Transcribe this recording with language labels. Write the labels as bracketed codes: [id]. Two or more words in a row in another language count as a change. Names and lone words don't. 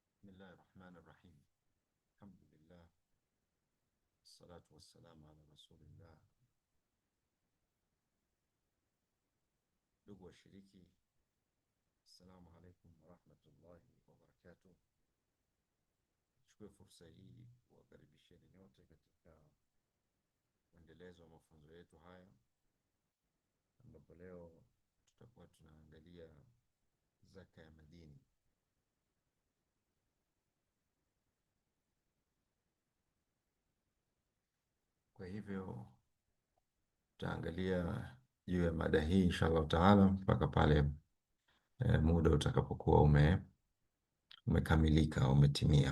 [ar] الله الرحمن الرحيم. الحمد لله والصلاة والسلام على رسول الله. [sw] Ndugu washiriki, [ar] السلام عليكم ورحمة الله وبركاته. [sw] Nichukue fursa hii kuwakaribisheni nyote katika mwendelezo wa mafunzo yetu haya, ambapo leo tutakuwa tunaangalia zaka ya madini. Kwa hivyo tutaangalia juu ya mada hii [ar] إن شاء الله تعالى [sw] mpaka pale muda utakapokuwa umekamilika, umetimia.